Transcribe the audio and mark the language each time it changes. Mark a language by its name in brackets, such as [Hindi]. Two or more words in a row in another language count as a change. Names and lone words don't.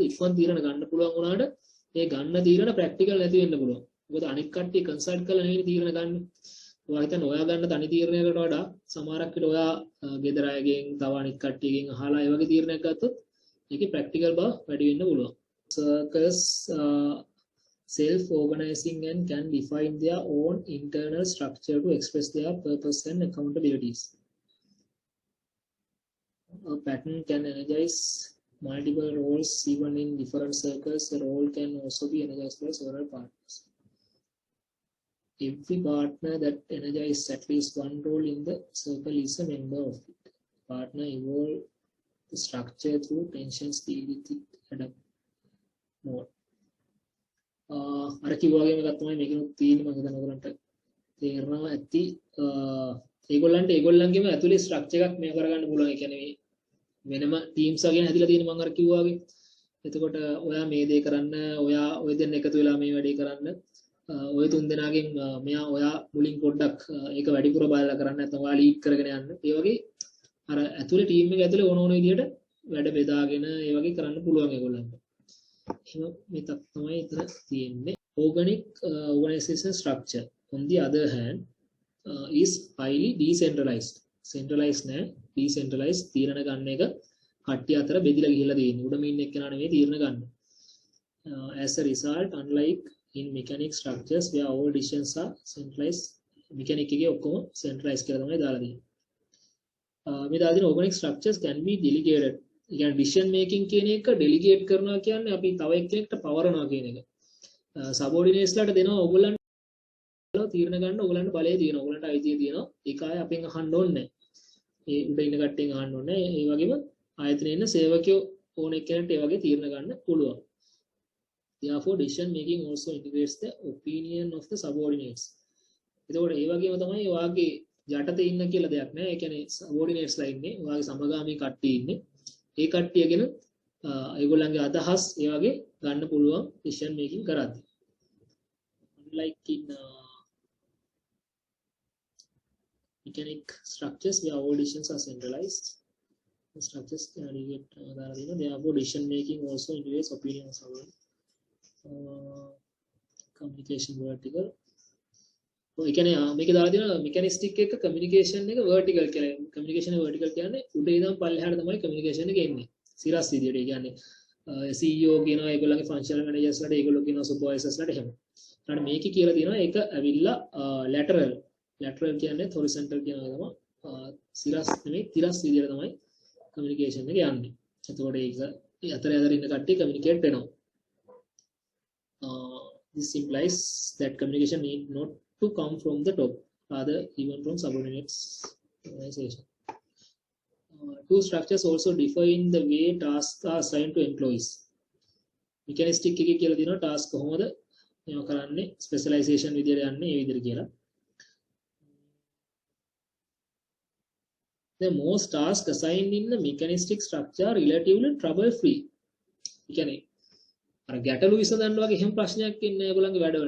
[Sinhala] ඉක්මන් තීරණ ගන්න පුළුවන් වුණාට ඒ ගන්න තීරණ ප්‍රැක්ටිකල් නැති වෙන්න පුළුවන්. මොකද අනික් කට්ටිය කන්සල්ට් කරලා නෙවෙයි තීරණ ගන්න. ඔයා හිතන්න ඔයා ගන්න තනි තීරණයකට වඩා සමහරක් විට ඔයා ගෙදර අයගෙන් තව අනික් කට්ටියගෙන් අහලා ඒ වගේ තීරණයක් ගත්තොත් ඒකේ ප්‍රැක්ටිකල් බව වැඩි වෙන්න පුළුවන්. [English] Circles self-organizing and can define their own internal structure to express their purpose and accountabilities. A pattern can energize multiple roles even in different circles. A role can also be energized by several partners. Every partner that energizes at least one role in the circle is a member of it. Partner evolve the structure through tensions, deal with it, adapt more. [Sinhala] අර කිව්වා වගේම එකක් තමයි මේකෙනුත් තියෙන්නේ මම හිතනවා ඔයගලන්ට තේරෙනවා ඇති ඒගොල්ලන්ට ඒගොල්ලන්ගේම ඇතුලේ ස්ට්‍රක්චර් එකක් මේ කරගන්න පුළුවන්. ඒ කියන්නේ වෙනම ටීම්ස් වගේ හැදිලා තියෙන මම අර කිව්වා වගේ. එතකොට ඔයා මේ දේ කරන්න, ඔයා ඔය දෙන්න එකතු වෙලා මේ වැඩේ කරන්න. ඔය තුන් දෙනාගෙන් මෙයා ඔයා මුලින් පොඩ්ඩක් ඒක වැඩිපුර බලලා කරන්න නැත්නම් ඔයා ලීඩ් කරගෙන යන්න. ඒ වගේ අර ඇතුලේ ටීම් එක ඇතුලේ ඕන විදිහට වැඩ බෙදාගෙන ඒ වගේ කරන්න පුළුවන් ඒගොල්ලන්ට. එහෙම මේ තමයි එතන තියෙන්නේ. [English] Organic organization structure on the other hand is highly decentralized. [Sinhala] Centralized නෑ, decentralized තීරණ ගන්න එක කට්ටිය අතර බෙදිලා ගිහිල්ලා තියෙන්නේ. උඩම ඉන්න එක්කෙනා නෙවෙයි තීරණ ගන්න. [English] As a result, unlike in mechanic structures where all decisions are centralized, mechanic [Sinhala] එකේ ඔක්කොම [English] centralized [Sinhala] කියලා තමයි දාලා තියෙන්නේ. මේ දාලා තියෙන [English] organic structures can be delegated. [Sinhala] ඒ කියන්නේ [English] decision making [Sinhala] කියන එක delegate කරනවා කියන්නේ අපි තව එක්කෙනෙක්ට පවරනවා කියන එක. subordinates ලාට දෙනවා ඕගොල්ලන්ට තීරණ ගන්න ඕගොල්ලන්ට බලය තියෙනවා. ඕගොල්ලන්ට අයිතිය තියෙනවා. ඒක ආයේ අපෙන් අහන්න ඕනේ නැහැ. ඒ උඩ ඉන්න කට්ටියන් අහන්න ඕනේ නැහැ. ඒ වගේම ආයතනයේ ඉන්න සේවකයෝ ඕන එක්කෙනෙක්ට ඒ වගේ තීරණ ගන්න පුළුවන්. [English] Therefore, decision making also integrates the opinion of the subordinates. [Sinhala] එතකොට ඒ වගේම තමයි ඔයාගේ යටතේ ඉන්න කියලා දෙයක් නෑ. ඒ කියන්නේ subordinates ලා ඉන්නේ. ඔයාගේ සමගාමී කට්ටිය ඉන්නේ. ඒ කට්ටියගෙන ඒගොල්ලන්ගේ අදහස් ඒ වගේ ගන්න පුළුවන් [English] decision making [Sinhala] කරද්දී. [English] Unlike in mechanic structures where all decisions are centralized, the structures can get therefore decision making also integrates opinion of subordinates. Communication vertical. [Sinhala] ඒ කියන්නේ මේක දාලා තියෙනවා මෙකැනිස්ටික් එක කමියුනිකේෂන් එක vertical කියලා. කමියුනිකේෂන් එක vertical කියන්නේ උඩ ඉඳන් පල්ලෙහාට තමයි කමියුනිකේෂන් එක එන්නේ. සිරස් විදියට. ඒ කියන්නේ CEO කියනවා ඒගොල්ලන්ගේ ෆන්ක්ෂනල් මැනේජර්ස් ලාට ඒගොල්ලෝ කියනවා සුපර්වයිසර්ස් ලාට එහෙම. ඊට මේකේ කියලා තියෙනවා ඒක ඇවිල්ලා lateral. lateral කියන්නේ horizontal කියනවා තමයි. සිරස් නෙමෙයි තිරස් විදියට තමයි කමියුනිකේෂන් එක යන්නේ. එතකොට ඒක අතර ඉන්න කට්ටිය කමියුනිකේට් වෙනවා. [English] This implies that communication need not to come from the top, rather even from subordinates organization. Two structures also differ in the way tasks are assigned to employees. [Sinhala] Mechanistic එකේ කියලා තියෙනවා task කොහොමද මේව කරන්නේ specialization විදියට යන්නේ ඒ විදියට කියලා. [English] The most tasks assigned in the mechanistic structure are relatively trouble free. [Sinhala] ඒ කියන්නේ අර ගැටලු විසඳන්න වගේ එහෙම ප්‍රශ්නයක් ඉන්නේ ඒගොල්ලන්ගේ වැඩවලට.